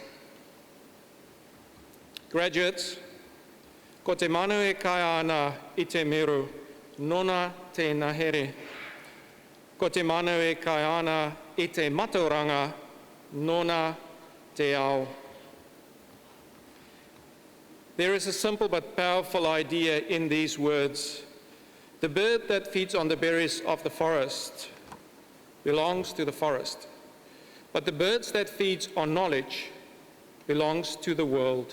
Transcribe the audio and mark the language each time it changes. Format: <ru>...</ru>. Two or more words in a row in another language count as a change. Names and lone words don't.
<mi>Graduates, ko te manu e kai ana I te meru, nona tēnā here. Ko te manu e kai ana I te matauranga, nona te ao.</mi> <en>There is a simple but powerful idea in these words. The bird that feeds on the berries of the forest belongs to the forest, but the bird that feeds on knowledge belongs to the world.</en>